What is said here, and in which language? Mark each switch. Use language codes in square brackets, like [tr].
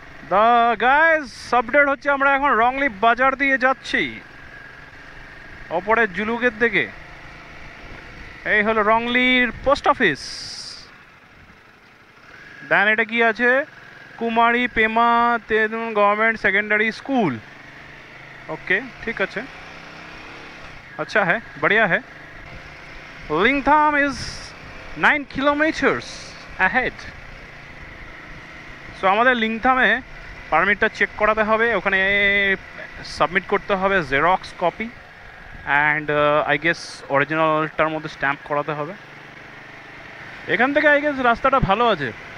[bn] দা guys update হচ্ছে, আমরা এখন রংলি বাজার দিয়ে যাচ্ছি ওপরে জুলুকের দিকে। এই হলো রংলির পোস্ট অফিস। দেন এটা কি আছে, কুমারী পেমা তেঁতুল [hi] गवर्नमेंट सेकेंडरी स्कूल। ओके ठीक है, अच्छा है, बढ़िया है। [en] Lingtham is 9 kilometres ahead. [bn] सो আমাদের লিংথামে পারমিটটা চেক করাতে হবে, ওখানে সাবমিট করতে হবে xerox copy and I guess অরিজিনালটার মধ্যে স্ট্যাম্প করাতে হবে। এখান থেকে আই গেস রাস্তাটা ভালো আছে।